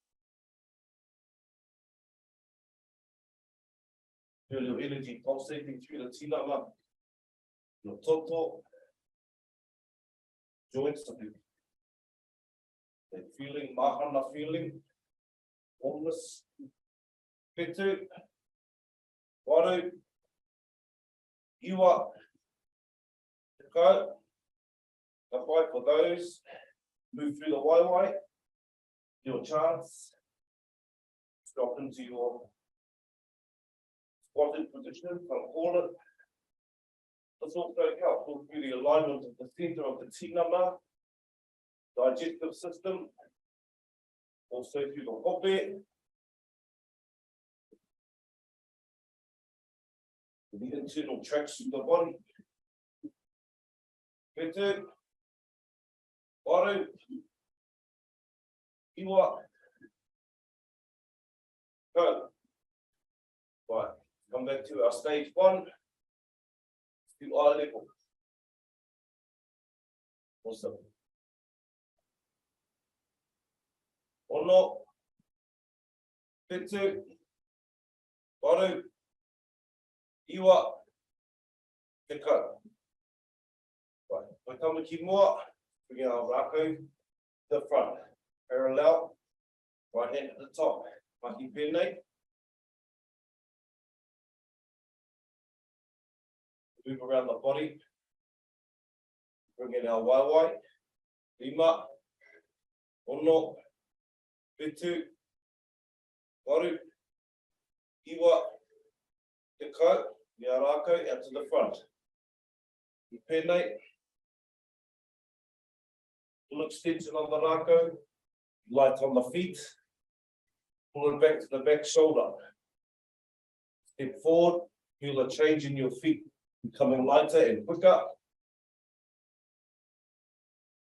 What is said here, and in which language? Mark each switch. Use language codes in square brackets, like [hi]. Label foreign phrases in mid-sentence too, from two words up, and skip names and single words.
[en] Feel your energy pulsating through the tinana, your toto, joints, that feeling, mahana feeling, warmness. [mi] Whitu, waru, iwa, te kau. [en] Apply for those. Move through the waiwai. Your chance. Drop into your squatted position from corner. This also helps through the alignment of the center of the tinana, digestive system, also through the hope, the internal tracts of the body. [mi] Whitu, waru, iwa, [en] good. Right, come back to our stage one. To eye level. Awesome. [mi] Ono, whitu, waru, iwa, te kau. [en] Right, we come [mi] ki mua, [en] bring our Rākau to the front, parallel, right hand at the top, [mi] Mahi pēnei. [en] Move around the body, bring in our waiwai, [mi] lima, ono, whitu, waru, iwa, te kau, Ngā Rākau [en] out to the front. Pēnei, full extension on the Rākau, light on the feet, pull it back to the back shoulder. Step forward, feel a change in your feet, becoming lighter and quicker.